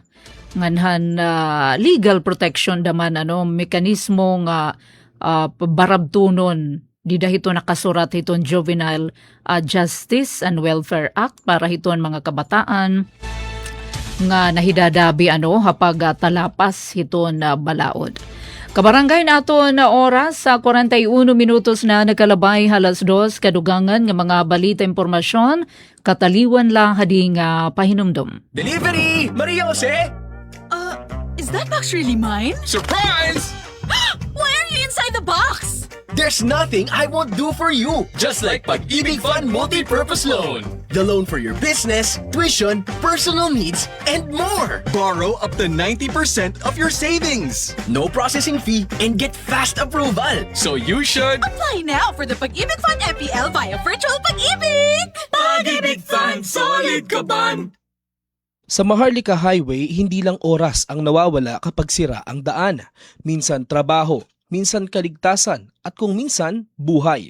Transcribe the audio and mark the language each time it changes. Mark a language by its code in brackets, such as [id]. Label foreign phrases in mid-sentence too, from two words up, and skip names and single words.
[war] Nganhan legal protection daman mekanismo nga barabtunon di dahito nakasurat hiton Juvenile Justice and Welfare Act para hiton mga kabataan nga nahidadabi hapag talapas hiton balaod. Kabarangay nato na oras sa 41 minutos na nagkalabay halas 2 kadugangan nga mga balita impormasyon kataliwan lang hading pahinumdum. [en] Delivery! Maria Jose! Is that box really mine? Surprise! Why are you inside the box? There's nothing I won't do for you. Just like Pag-ibig Fund Multi-Purpose Loan. The loan for your business, tuition, personal needs, and more. Borrow up to 90% of your savings. No processing fee and get fast approval. So you should... Apply now for the Pag-ibig Fund MPL via Virtual Pag-ibig! [tl] Pag-ibig Fund, solid ka ban! Sa Maharlika Highway, hindi lang oras ang nawawala kapag sira ang daan. Minsan trabaho, minsan kaligtasan, at kung minsan, buhay.